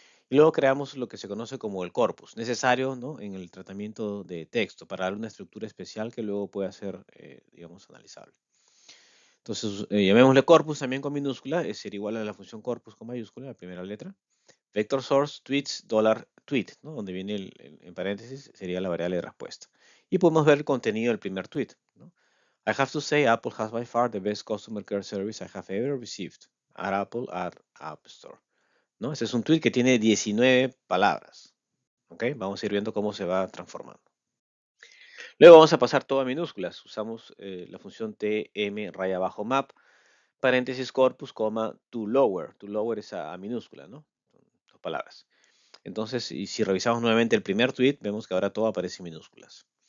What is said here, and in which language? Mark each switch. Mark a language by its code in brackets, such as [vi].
[es] Y luego creamos lo que se conoce como el corpus, necesario, ¿no? En el tratamiento de texto para dar una estructura especial que luego pueda ser, digamos, analizable. Entonces, llamémosle corpus también con minúscula, es ser igual a la función corpus con mayúscula, la primera letra. Vector source tweets $tweet, ¿no? Donde viene en paréntesis sería la variable de respuesta. Y podemos ver el contenido del primer tweet, ¿no? [en] I have to say Apple has by far the best customer care service I have ever received. At Apple, at App Store, [es] ¿no? Este es un tweet que tiene 19 palabras. ¿Ok? Vamos a ir viendo cómo se va transformando. Luego vamos a pasar todo a minúsculas. Usamos la función tm raya abajo map, paréntesis corpus, coma, to lower. To lower es a minúscula, ¿no? Son dos palabras. Entonces, y si revisamos nuevamente el primer tweet, vemos que ahora todo aparece en minúsculas.